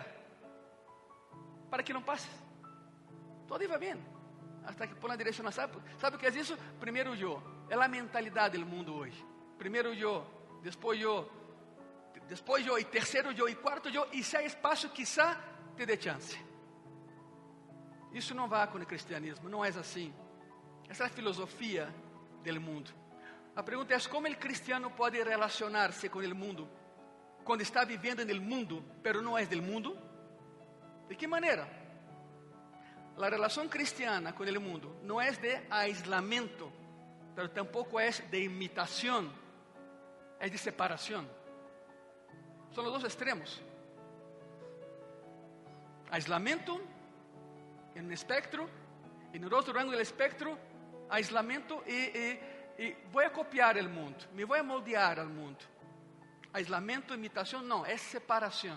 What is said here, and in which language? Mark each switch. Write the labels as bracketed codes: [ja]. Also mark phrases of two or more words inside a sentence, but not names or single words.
[es] Para que no pases. Todo iba bien. Hasta que pone la direccional. ¿Sabe o que es eso? Primero yo. Es la mentalidad del mundo hoy. Primero yo, después yo y tercero yo y cuarto yo. Y si hay espacio quizá te dé chance. [pt] Isso não vai com o cristianismo, não é assim. Essa é a filosofia do mundo. A pergunta é como o cristiano pode relacionar-se com o mundo quando está vivendo no mundo, pero não é do mundo? ¿De que maneira? A relação cristiana com o mundo não é de aislamiento, [es] pero tampoco [pt] é de imitação, é de separação. São os dois extremos. [es] Aislamiento en un espectro, en el otro rango del espectro, aislamiento y voy a copiar el mundo, me voy a moldear al mundo. Aislamiento, imitación, no, es separación.